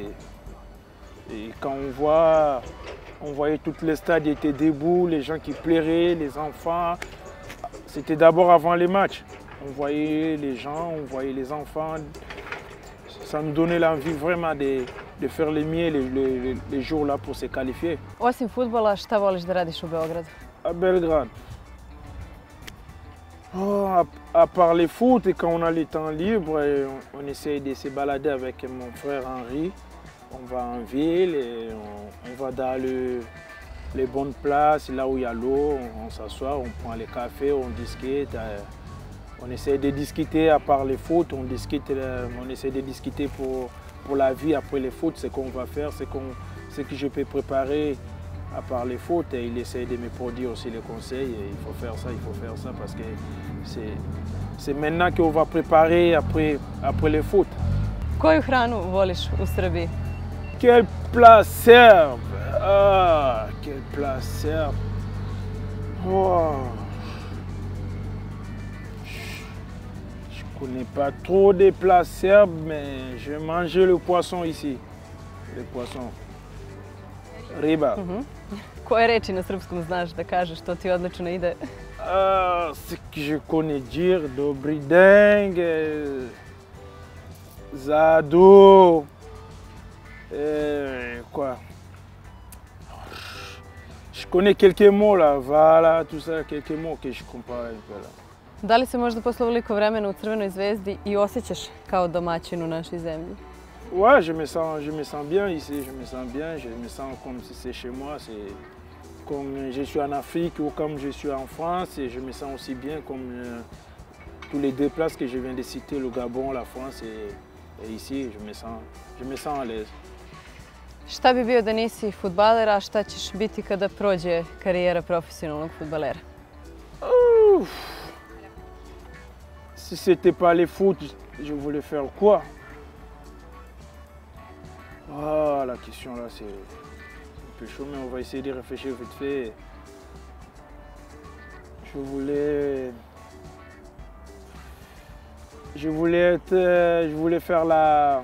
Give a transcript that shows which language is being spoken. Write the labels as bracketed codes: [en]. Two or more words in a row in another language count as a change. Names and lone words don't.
[fr] Et quand on voyait tout le stade était debout, les gens qui pleuraient, les enfants. C'était d'abord avant les matchs. On voyait les gens, on voyait les enfants. Ça nous donnait l'envie vraiment de faire le mieux les jours là pour se qualifier. [sr] Osim fudbala, šta voliš da radiš u Beogradu? [fr] À Belgrade. Oh, à part le foot, et quand on a le temps libre, on essaye de se balader avec mon frère Henri. On va en ville et on va dans les bonnes places, là où il y a l'eau, on s'assoit, on prend les cafés, on discute. On essaie de discuter à part le foot, on essaie de discuter pour la vie après le foot, ce qu'on va faire, ce que je peux préparer à part le foot. Et il essaie de me produire aussi les conseils. Et il faut faire ça parce que c'est maintenant qu'on va préparer après le foot. [sr] Koju hranu voliš u Srbiji? [fr] Quel plat serbe! Ah, quel plat serbe! Oh. Je ne connais pas trop de plats serbes, mais je vais manger le poisson ici. Le poisson. Riba. [sr] Koje reči na srpskom znaš da kažeš, to ti odlično ide? [fr] Ce que je connais dire, [sr] dobri den, [fr] zadu, quoi? Je connais quelques mots là, voilà, tout ça, quelques mots que je comprends un peu là. [sr] Da li se možda posle ovoliko vremena u Crvenoj zvezdi i osjećaš kao domaćin u našoj zemlji? [fr] Ouais, je me sens bien ici, je me sens comme si c'est chez moi, c'est comme je suis en Afrique ou comme je suis en France, et je me sens aussi bien comme tous les deux places que je viens de citer, le Gabon, la France et ici, je me sens à l'aise. [sr] Šta bi bio da nisi fudbaler, a šta ćeš biti kada prođe karijera profesionalnog fudbalera? [fr] Si ce n'était pas le foot, je voulais faire quoi? Ah, la question là, c'est un peu chaud, mais on va essayer de réfléchir vite fait. Je voulais faire la...